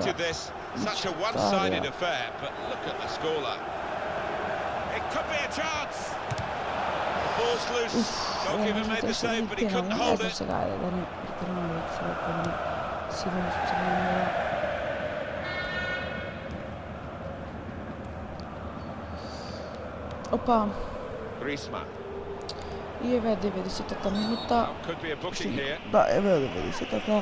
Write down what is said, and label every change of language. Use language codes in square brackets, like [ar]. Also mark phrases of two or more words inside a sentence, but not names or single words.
[en] Such a one-sided affair, but look at the scoreline. It could be a chance. The ball's loose. Goalkeeper made the save, but he couldn't hold it. [mk] Sigurno su se Opa. Griezmann. I evo je 90. minuta. Da, evo je 90.